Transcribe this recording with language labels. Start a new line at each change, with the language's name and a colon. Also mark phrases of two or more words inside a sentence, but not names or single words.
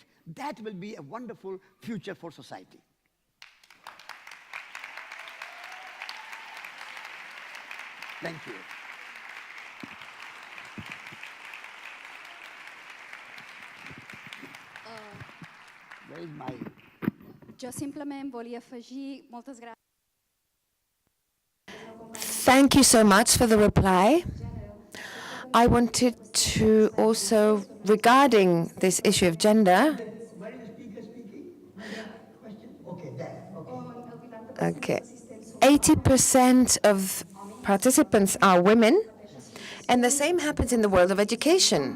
English: That will be a wonderful future for society. Thank you. Where is my...
Catalan: Jo simplement volia afegir moltes gràcies.
English: Thank you so much for the reply. I wanted to also, regarding this issue of gender, Where is the speaker speaking? Question? Okay, there. Okay. okay, 80% of participants are women, and the same happens in the world of education.